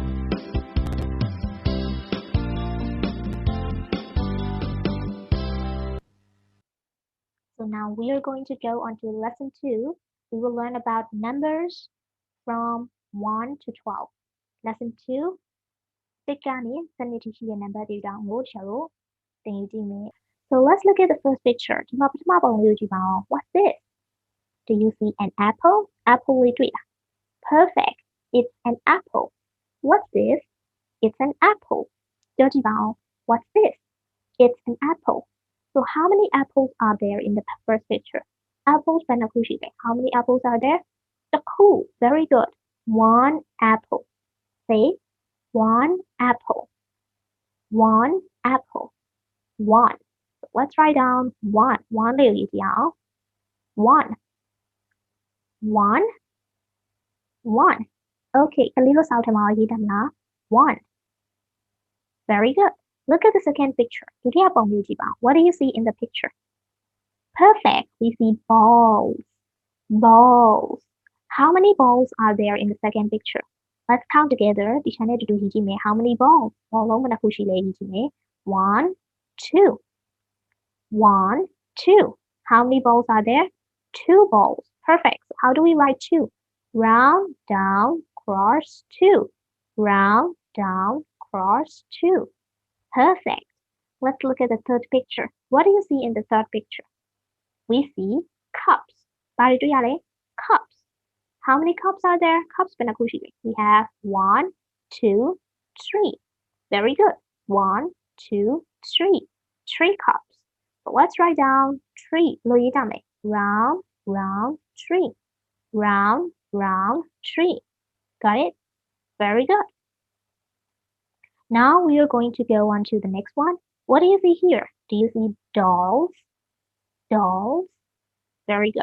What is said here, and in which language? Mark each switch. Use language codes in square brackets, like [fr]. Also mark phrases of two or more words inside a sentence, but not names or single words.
[en] So now we are going to go on to lesson 2. We will learn about numbers from 1 to 12. Lesson 2. [my] တစ်ကနေ 7 ထိရှိတဲ့ number တွေတောင်ကိုဆရာတို့သင်ယူကြည့်မယ် [en] So let's look at the first picture. [my] ဒီမှာပထမပုံလေးကိုကြည့်ပါဦး [en] What's this? Do you see an apple? [my] Apple လေးတွေ့လား [en] Perfect. It's an apple. What's this? It's an apple. [my] ပြောကြည့်ပါဦး [en] What's this? It's an apple. So how many apples are there in the first picture? [my] Apples ဘယ်နှခုရှိလဲ [en] How many apples are there? [my] တစ်ခု [en] Very good. 1 apple. Say 1 apple. 1 apple. 1. So let's write down 1. [my] 1 လေးကိုရေးကြည့်အောင် [en] 1. 1. 1. [my] Okay, ကလေးတို့စာအုပ်ထဲမှာရေးတတ်မလား 1. [en] Very good. Look at the second picture. [my] ဒုတိယပုံလေးကြည့်ပါ [en] What do you see in the picture? Perfect. We see balls. Balls. How many balls are there in the second picture? Let's count together. Teacher ne do hiji me. How many balls? Ball long mana khushi le hiji me. 1, 2. 1, 2. How many balls are there? 2 balls. Perfect. So how do we write 2? Round, down, cross, 2. Round, down, cross, 2. Perfect. Let's look at the third picture. What do you see in the third picture? We see cups. [my] ဘာတွေတွေ့ရလဲ Cups. [en] How many cups are there? [my] Cups ဘယ်နှခုရှိလဲ [en] We have 1, 2, 3. Very good. 1, 2, 3. 3 cups. So let's write down 3. [my] လို့ရေးကြမယ် [en] Round, round, 3. Round, round, 3. Got it? Very good. Now we are going to go on to the next one. What do you see here? Do you see dolls? Dolls. Very good.